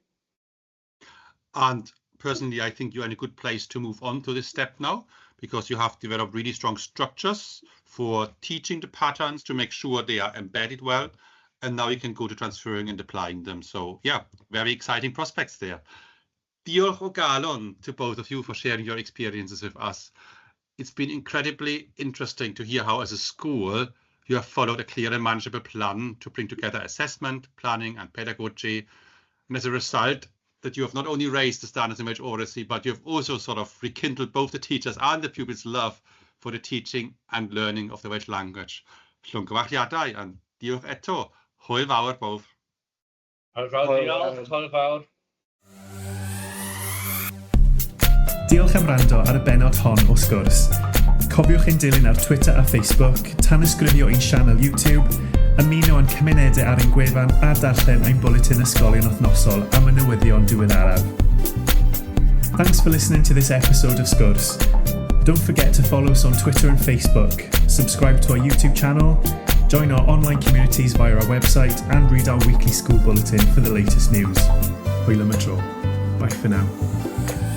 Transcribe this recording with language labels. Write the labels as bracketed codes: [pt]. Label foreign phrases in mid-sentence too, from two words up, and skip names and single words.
[en] And personally, I think you're in a good place to move on to this step now, because you have developed really strong structures for teaching the patterns to make sure they are embedded well. And now you can go to transferring and applying them. So yeah, very exciting prospects there. [cy] Diolch o galon [en] to both of you for sharing your experiences with us. It's been incredibly interesting to hear how, as a school, you have followed a clear and manageable plan to bring together assessment, planning, and pedagogy. And as a result, that you have not only raised the standards in Welsh oracy, but you have also sort of rekindled both the teachers and the pupils' love for the teaching and learning of the Welsh language. [cy] Llongyfarchiadau and diolch eto. Hwyl fawr both. Hwyl fawr, hwyl fawr. Diolch am wrando ar y benod hon o Sgwrs. Cofiwch ein dilyn ar Twitter a Facebook, tan ysgrifio ein sianel YouTube, ymuno yn cymunedau ar ein gwefan a darllen ein bwletin ysgolion wythnosol am y newyddion diweddaraf. [en] Thanks for listening to this episode of Sgwrs. Don't forget to follow us on Twitter and Facebook, subscribe to our YouTube channel, join our online communities via our website, and read our weekly school bulletin for the latest news. [cy] Hwyl am y tro. [en] Bye for now.